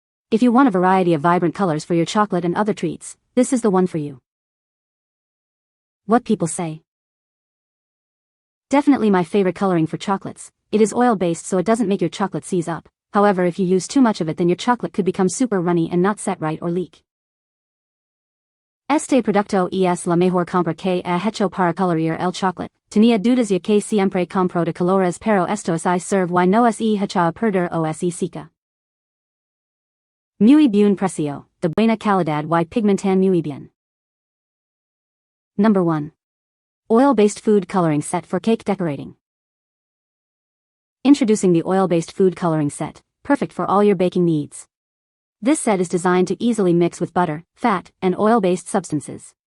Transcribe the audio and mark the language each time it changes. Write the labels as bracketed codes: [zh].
[en] If you want a variety of vibrant colors for your chocolate and other treats, this is the one for you. What people say? Definitely my favorite coloring for chocolates. It is oil-based so it doesn't make your chocolate seize up. However, if you use too much of it then your chocolate could become super runny and not set right or leak. [es] Este producto es la mejor compra que he hecho para colorear el chocolate. Tenía dudas ya que siempre compro de colores pero esto es serve y no es hecha a perder o es seca. Muy bien precio, de buena calidad y pigmentan muy bien. [en] Number 1. Oil-based food coloring set for cake decorating. Introducing the oil-based food coloring set, perfect for all your baking needs. This set is designed to easily mix with butter, fat, and oil-based substances.